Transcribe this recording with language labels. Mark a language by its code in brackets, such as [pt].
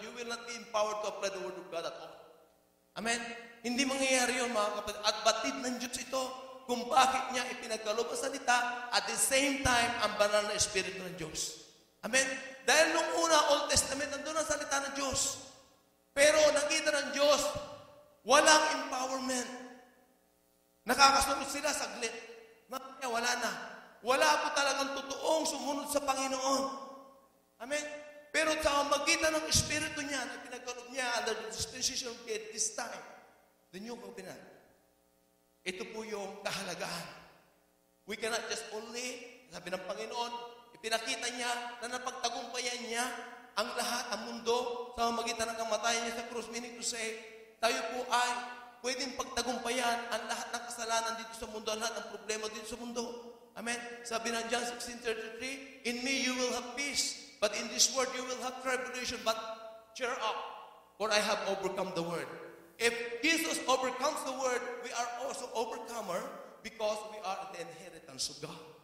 [en] You will not be empowered to apply the Word of God at all. Amen? [tl] Hindi mangyayari yun, mga kapatid. At batid ng Diyos ito kung bakit niya ipinagkaloob ang salita [en] at the same time, [tl] ang banal na Espiritu ng Diyos. Amen? Dahil nung una, Old Testament, nandun ang salita ng Diyos. Pero nakita ng Diyos, walang empowerment. Nakakasunod sila saglit. Wala na. Wala po talagang totoong sumunod sa Panginoon. Amen? Pero sa magitan ng Espiritu niya na pinagkaloob niya [en] under the dispensation of God this time, the new covenant, [tl] ito po yung kahalagahan. [en] We cannot just only, [tl] sabi ng Panginoon, ipinakita niya na napagtagumpayan niya ang lahat, ang mundo, sa magitan ng kamatayan niya sa krus. [en] Meaning to say, [tl] tayo po ay pwedeng pagtagumpayan ang lahat ng kasalanan dito sa mundo, ang lahat ng problema dito sa mundo. Amen? Sabi ng [en] John 16:33, in me you will have peace, but in this world you will have tribulation, but cheer up, for I have overcome the world. If Jesus overcomes the world, we are also overcomer because we are the inheritance of God.